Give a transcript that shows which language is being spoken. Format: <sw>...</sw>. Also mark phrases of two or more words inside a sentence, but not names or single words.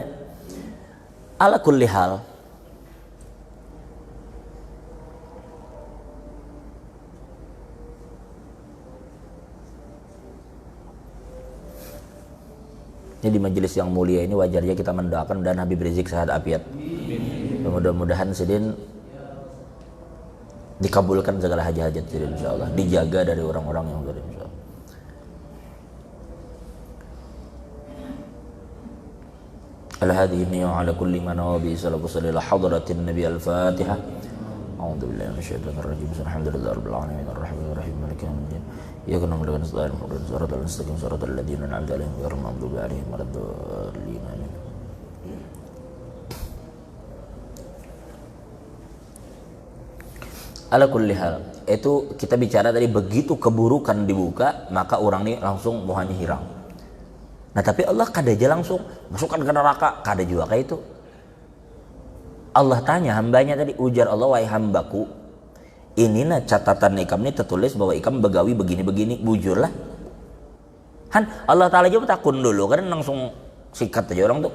<ar>على كل حال,</ar> <id>ini di majelis yang mulia ini wajarnya kita mendoakan dan Habib Rizik sehat afiat.</id> <bjn>Mudah-mudahan sidin dikabulkan segala hajat-hajat sidin insyaallah, dijaga dari orang-orang yang zalim insyaallah.</bjn> <ar>الهادي و على كل من نبي صلى الله عليه وسلم حضرة النبي الفاتحة. أعوذ بالله من الشيطان الرجيم. الحمد لله رب العالمين الرحمن الرحيم مالك يوم الدين. إياك نعبد وإياك نستعين اهدنا الصراط المستقيم صراط الذين أنعمت عليهم غير المغضوب عليهم ولا الضالين.</ar> <id>Amin.</id> <ar>على كل حال,</ar> <id>itu kita bicara tadi begitu keburukan dibuka, maka orang ini langsung mohanya hilang.</id> <bjn>Nah tapi Allah kada aja langsung masukkan ke neraka, kada juga kayak itu. Allah tanya hambanya tadi, ujar Allah, wahai hambaku, ini nah catatan ikam ini tertulis bahwa ikam begawi begini-begini, bujurlah. Han Allah Ta'ala juga takun dulu, kan langsung sikat aja orang tuh.</bjn>